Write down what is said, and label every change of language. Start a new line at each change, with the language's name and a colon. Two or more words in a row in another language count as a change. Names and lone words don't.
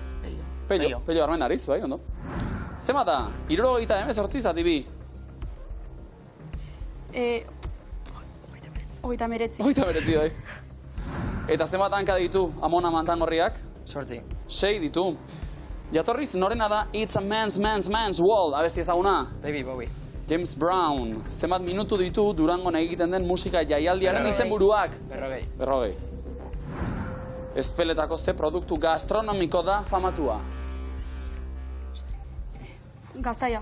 Basque: Pello Armenariz, bai, ondo. Zema da, 78 zatibi? 39. 39, bai. Eta zenbat hanka ditu Amona Mantangorriak? 6 ditu. Jatorriz norena da It's a man's world, abesti ezaguna? David Bowie. James Brown. Zenbat minutu ditu Durangon egiten den musika jaialdiaren izenburuak? 40. Ezpeletako ze produktu gastronomiko da famatua? Gaztaia.